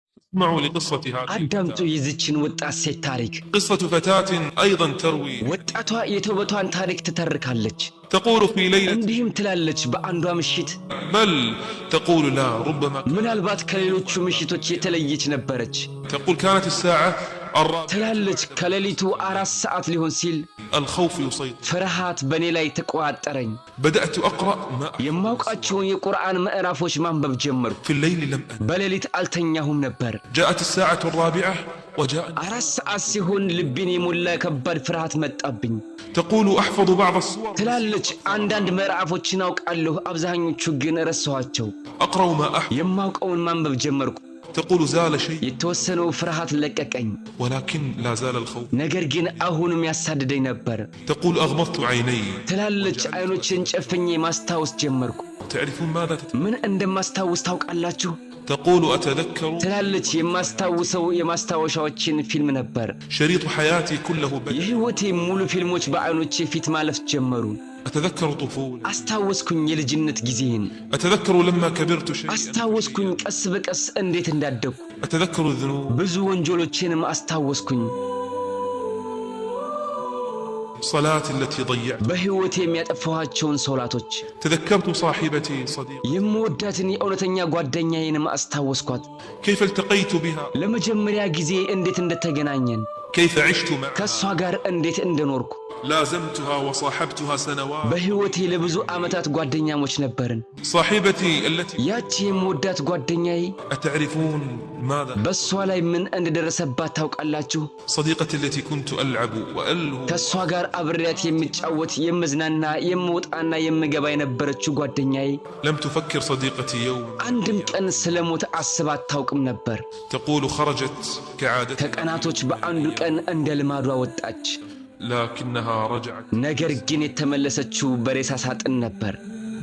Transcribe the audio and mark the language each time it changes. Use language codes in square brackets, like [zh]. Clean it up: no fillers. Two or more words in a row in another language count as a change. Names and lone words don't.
[ar] اسمعوا لقصة هذه [am] አዳምጡ የዚችን ወጣት ሴት ታሪክ [ar] قصة فتاة أيضا تروي [am] ወጣቷ የተውበቷን ታሪክ ትተርካለች [ar] تقول في ليلة [am] እንዲህም ትላለች በአንዷ ምሽት [ar] بل تقول لا ربما [am] ምናልባት ከሌሎቹ ምሽቶች የተለየች ነበረች [ar] تقول كانت الساعة [am] ትላለች ከሌሊቱ 4 ሰዓት ሊሆን ሲል [ar] الخوف يسيطر [am] ፍርሃት በኔ ላይ ተቋጠረኝ [ar] بدأت أقرأ ما [am] የማውቃቸውን የቁርአን ምዕራፎች ማንበብ ጀመርኩ [ar] في الليل لم أنم [am] በሌሊት አልተኛሁም ነበር [ar] جاءت الساعة الرابعة وجاء [am] 4 ሰዓት ሲሆን ልቤን የሞላ ከባድ ፍርሃት መጣብኝ [ar] تقول أحفظ بعض السور [am] ትላለች አንዳንድ ምዕራፎችን አውቃለሁ አብዛኞቹ ግን ረሳኋቸው [ar] أقرأ ما أحفظ [am] የማውቀውን ማንበብ ጀመርኩ [ar] تقول زال شيء [am] የተወሰነው ፍርሃት ለቀቀኝ [ar] ولكن لا زال الخوف [am] ነገር ግን አሁንም ያሳድደኝ ነበር [ar] تقول أغمضت عيني [am] ትላለች አይኖችን ጨፍኜ ማስታወስ ጀመርኩ [ar] تعرفون ماذا [am] ምን እንደማስታወስ ታውቃላችሁ [ar] تقول أتذكر [am] ትላለች የማስታወሰው የማስታወሻዎችን ፊልም ነበር [ar] شريط حياتي كله [am] የህይወቴ ሙሉ ፊልሞች በአይኖቼ ፊት ማለፍ ጀመሩ [ar] أتذكر طفولة [am] አስታወስኩኝ የልጅነት ጊዜን [ar] أتذكر لما كبرت شيئا [am] አስታወስኩኝ ቀስ በቀስ እንዴት እንዳደኩ [ar] أتذكر الذنوب [am] ብዙ ወንጀሎችንም አስታወስኩኝ [ar] صلاة التي ضيعت [am] በህይወቴ የሚያጠፋኋቸውን ሶላቶች [ar] تذكرت صاحبتي صديق [am] የምወዳትን የእውነተኛ ጓደኛዬንም አስታወስኳት [ar] كيف التقيت بها [am] ለመጀመሪያ ጊዜ እንዴት እንደተገናኘን [ar] كيف عشت معها [am] ከሷ ጋር እንዴት እንደኖርኩ [ar] لازمتها وصاحبتها سنوات [am] በህይወቴ ለብዙ ዓመታት ጓደኛሞች ነበርን [ar] صاحبتي التي [am] ያቺ የምወዳት ጓደኛዬ [ar] أتعرفون ماذا [am] በሷ ላይ ምን እንደደረሰባት ታውቃላችሁ [ar] صديقتي التي كنت ألعب وألهو [am] ከሷ ጋር አብሬያት የምጫወት የምዝናና የምወጣና የምገባ የነበረችው ጓደኛዬ [ar] لم تفكر صديقتي يوم [am] አንድም ቀን ስለሞት አስባት ታውቅም ነበር [ar] تقول خرجت كعادتها [am] ከቀናቶች በአንዱ ቀን እንደ ልማዷ ወጣች [ar] لكنها رجعت [am] ነገር ግን የተመለሰችው በሬሳ ሳጥን ነበር